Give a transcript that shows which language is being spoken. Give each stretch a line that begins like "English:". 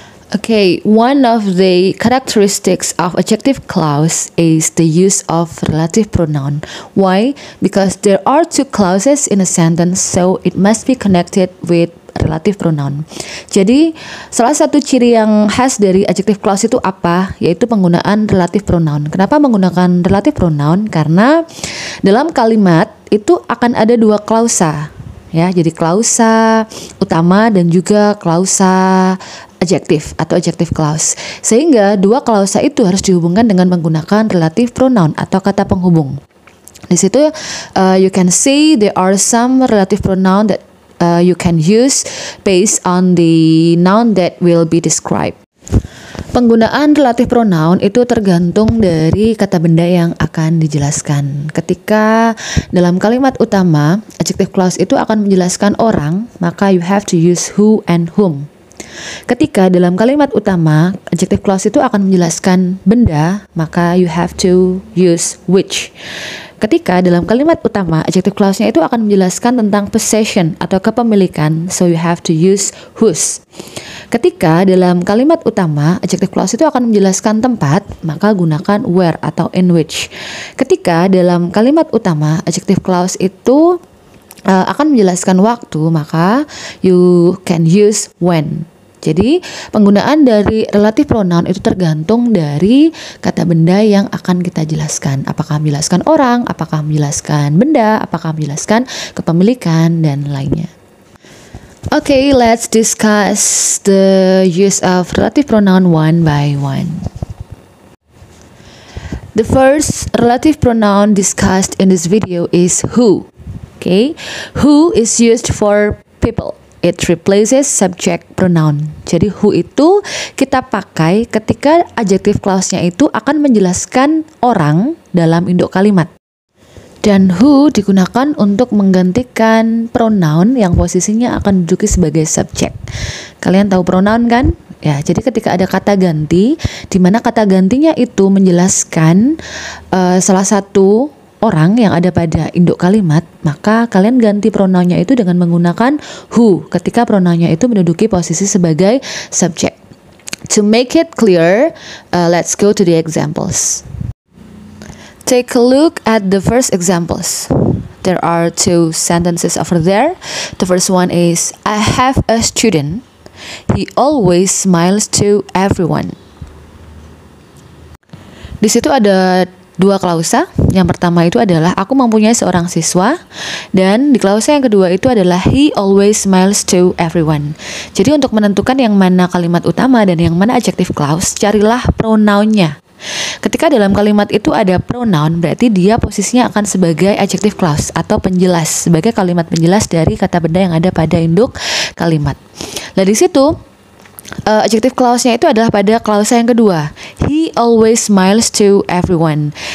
English: Okay, one of the characteristics of adjective clause is the use of relative pronoun. Why? Because there are two clauses in a sentence, so it must be connected with relative pronoun.
Indonesian: Jadi, salah satu ciri yang khas dari adjective clause itu apa? Yaitu penggunaan relative pronoun. Kenapa menggunakan relative pronoun? Karena dalam kalimat itu akan ada dua klausa. Ya, jadi klausa utama dan juga klausa adjektif atau adjective clause. Sehingga dua klausa itu harus dihubungkan dengan menggunakan relative pronoun atau kata penghubung. Di situ
English: you can see there are some relative pronoun that you can use based on the noun that will be described.
Indonesian: Penggunaan relative pronoun itu tergantung dari kata benda yang akan dijelaskan. Ketika dalam kalimat utama, adjective clause itu akan menjelaskan orang, maka
English: you have to use who and whom.
Indonesian: Ketika dalam kalimat utama, adjective clause itu akan menjelaskan benda, maka
English: you have to use which.
Indonesian: Ketika dalam kalimat utama, adjective clause-nya itu akan menjelaskan tentang possession atau kepemilikan,
English: so you have to use whose.
Indonesian: Ketika dalam kalimat utama adjective clause itu akan menjelaskan tempat, maka gunakan where atau in which. Ketika dalam kalimat utama adjective clause itu akan menjelaskan waktu, maka
English: you can use when.
Indonesian: Jadi penggunaan dari relative pronoun itu tergantung dari kata benda yang akan kita jelaskan. Apakah menjelaskan orang, apakah menjelaskan benda, apakah menjelaskan kepemilikan, dan lainnya.
English: Okay, let's discuss the use of relative pronoun one by one. The first relative pronoun discussed in this video is who. Okay, who is used for people. It replaces subject pronoun.
Indonesian: Jadi who itu kita pakai ketika adjective clause-nya itu akan menjelaskan orang dalam induk kalimat. Dan who digunakan untuk menggantikan pronoun yang posisinya akan duduki sebagai subjek. Kalian tahu pronoun kan? Ya, jadi ketika ada kata ganti, di mana kata gantinya itu menjelaskan salah satu orang yang ada pada induk kalimat, maka kalian ganti pronounnya itu dengan menggunakan who ketika pronounnya itu menduduki posisi sebagai subjek.
English: To make it clear, let's go to the examples. Take a look at the first examples. There are two sentences over there. The first one is, I have a student. He always smiles to everyone.
Indonesian: Di situ ada dua klausa. Yang pertama itu adalah aku mempunyai seorang siswa, dan di klausa yang kedua itu adalah
English: he always smiles to everyone.
Indonesian: Jadi untuk menentukan yang mana kalimat utama dan yang mana adjective clause, carilah pronounnya. Ketika dalam kalimat itu ada pronoun, berarti dia posisinya akan sebagai adjective clause atau penjelas, sebagai kalimat penjelas dari kata benda yang ada pada induk kalimat. Nah di situ adjective clause-nya itu adalah pada klausa yang kedua.
English: He always smiles to everyone.